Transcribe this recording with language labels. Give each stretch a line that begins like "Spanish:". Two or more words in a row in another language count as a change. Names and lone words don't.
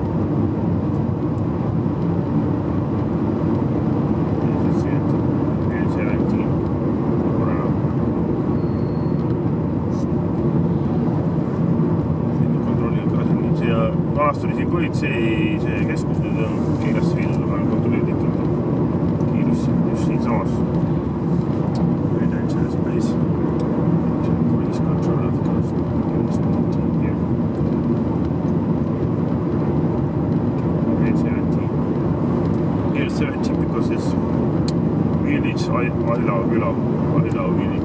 Estonian: Vanast oli siin politsei see keskus, nüüd on Keilasse viidud, aga kontrollid ikkagi kiirus just siin samas.
English: Very dangerous place. Police control of course. Here. 17. Here 17 because it's village, Aila village.